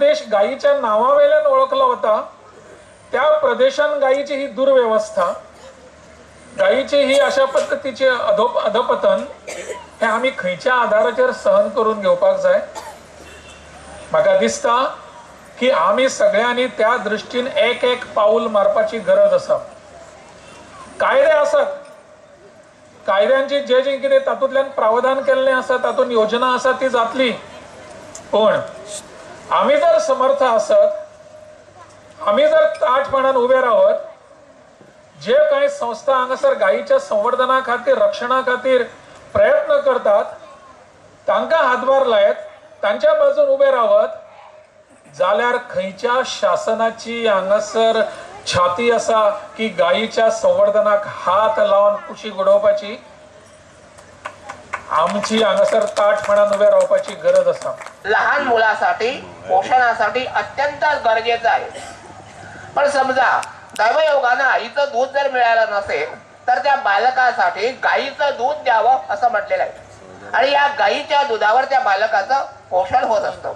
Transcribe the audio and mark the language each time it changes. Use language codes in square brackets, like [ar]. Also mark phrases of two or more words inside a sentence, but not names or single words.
[kok] गायीच्या नावावेल्यान ओळखला होता त्या प्रदेशान गायीची ही दुर्व्यवस्था, गायीची ही अशा पद्धतीचे अधपतन हे आम्ही खंयच्या आधाराचेर सहन करून घेवपाक जाय? म्हाका दिसता की आम्ही सगळ्यांनी त्या दृष्टीन एक एक पाऊल मारपाची गरज आसा. कायदे आसात, कायद्यांची जे जे कितें तातूंतल्यान प्रावधान केल्लें आसा, तातूंत योजना आसा ती जातली. पण आम्ही जर समर्थ असत, आम्ही जर ताठपणान उभे राहत, जे काही संस्था हांगासर गायीच्या संवर्धना खातीर रक्षणा खातीर प्रयत्न करतात तांकां हातभार लायत, तांच्या बाजून उभे रावत, जाल्यार खंयच्या शासनाची हांगासर छाती असा की गायीच्या संवर्धनाक हात लावून कुशी घडोवपाची? आमची हांगासर ताठपणान उभे रावपाची गरज असा. [mr] लहान मुलासाठी पोषणासाठी अत्यंत गरजेचं आहे. पण समजा दैवयोगानं आईचं दूध जर मिळालं नसेल तर त्या बालकासाठी गायीचं दूध द्यावं असं म्हटलेलं आहे. आणि या गायीच्या दुधावर त्या बालकाचं पोषण होत असतं.